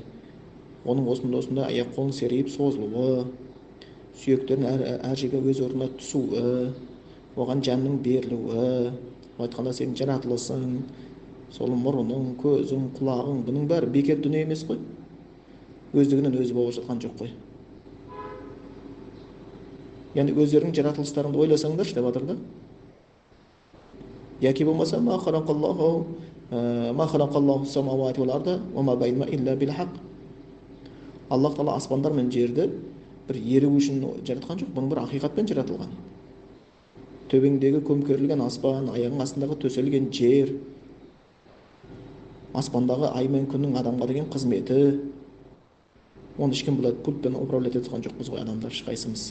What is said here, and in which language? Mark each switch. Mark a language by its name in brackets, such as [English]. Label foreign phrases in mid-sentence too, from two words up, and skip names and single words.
[Kazakh] Оның осында аяқ қолын серейіп созылуы, сүйектерін әр жерге өз орнына түсуі, оған жанның берілуі, айтқанда сенің жаратылысың, сол мұрының, көзің, құлағың, бұның бәрі бекер дүние емес қой. Өздігінен өзі болып жатқан жоқ қой. Яғни өздерінің жаратылыстарыңды ойласаңдаршы деп жатыр да. Яки болмаса [Arabic] ما خلق الله السماوات والأرض وما بينهما إلا بالحق. [Kazakh] Аллах тағала аспандар мен жерді бір еру үшін жаратқан жоқ, бұның бір ақиқатпен жаратылған. Төбеңдегі көмкерілген аспан, аяғың астындағы төселген жер, аспандағы ай мен күннің адамға деген қызметі, оны ешкім бұлай пультпен управлять еткен жоқпыз ғой адамдар ешқайсымыз.